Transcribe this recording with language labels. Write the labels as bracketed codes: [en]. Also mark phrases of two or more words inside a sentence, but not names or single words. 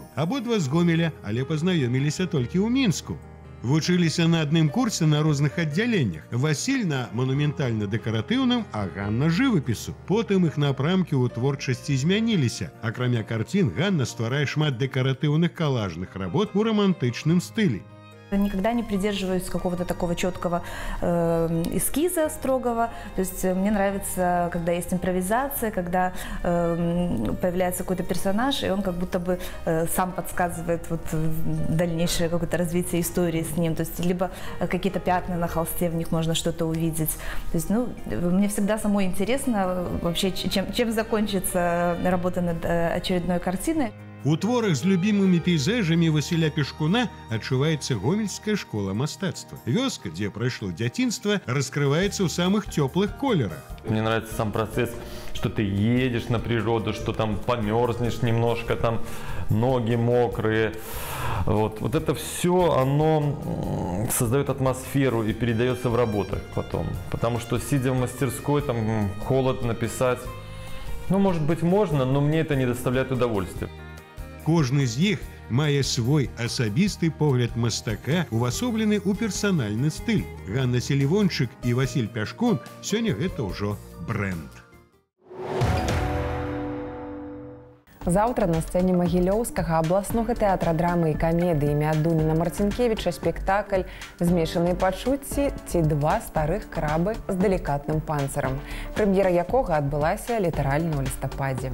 [be] Абодва з Гомеля, але пазнаёміліся толькі ў Мінску. Вучыліся на адным курсе на розных аддзяленнях. Васіль на манументальна-дэкаратыўным, а Ганна жывапісу. Потым іх напрамкі ў творчасці змяніліся. Акрамя карцін, Ганна стварае шмат дэкаратыўных калажных работ у романтычным стылі. [ru] Никогда не придерживаюсь какого-то такого четкого эскиза строгого. То есть мне нравится, когда есть импровизация, когда появляется какой-то персонаж, и он как будто бы сам подсказывает вот дальнейшее какое-то развитие истории с ним. То есть либо какие-то пятна на холсте, в них можно что-то увидеть. То есть, мне всегда самой интересно вообще, чем закончится работа над очередной картиной. [be] У творах з любімымі пейзажамі Васіля Пешкуна адчуваецца гомельская школа мастацтва. Вёска, дзе прайшло дзяцінства, раскрываецца ў самых цёплых колерах. [ru] Мне нравится сам процесс, что ты едешь на природу, что там померзнешь немножко, там ноги мокрые. Вот это все, оно создает атмосферу и передается в работах потом. Потому что, сидя в мастерской, там холодно писать, может быть, можно, но мне это не доставляет удовольствия. [be] Кожны з іх мае свой асабісты погляд мастака, увасоблены ў персанальны стыль. Ганна Селівончык і Васіль Пяшкун сёння гэта ўжо брэнд. Заўтра на сцэне Магілёўскага абласнога тэатра драмы і камедыі імя Дуніна Марцінкевіча спектакль «Змешаныя пачуцці» ці «Два старых крабы з далікатным панцырам», прэм'ера якога адбылася літаральна ў лістападзе.